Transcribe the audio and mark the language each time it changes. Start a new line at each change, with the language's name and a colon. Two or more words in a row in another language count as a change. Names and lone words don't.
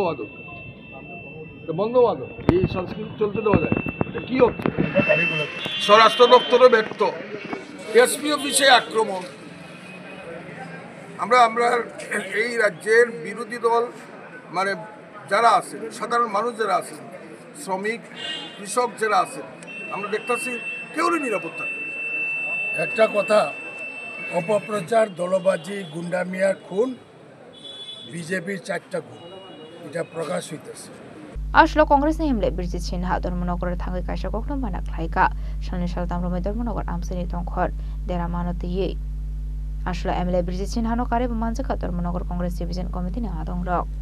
Bangla: বন্ধবাদক এই সংস্কৃতি চলতে দেওয়া যায় এটা কি হচ্ছে স্বরাষ্ট্র দপ্তরও ব্যর্থ এসপি অফিসে আক্রমণ আমরা এই রাজ্যের বিরোধী দল মানে যারা আছে সাধারণ মানুষ যারা আছে শ্রমিক কৃষক যারা আছে আমরা দেখতেছি কেউরই নিরাপত্তা একটা কথা অপপ্রচার দলবাজি গুন্ডামিয়ার খুন বিজেপির 4টা গুণ এটা প্রকাশ হইতেছে
Kok Borok: Ashlo Congress Emile Birgit Chinha Dormonogor Tangi Kaisha Kokno Manak Laika Shani Shaltam Rome Dormonogor Amsini Tonkor Dera Manotiye Ashlo Emile Birgit Chinha no Kare Manzaka Dormonogor Congress
English: Division Committee
Kok Borok: na Adong Rock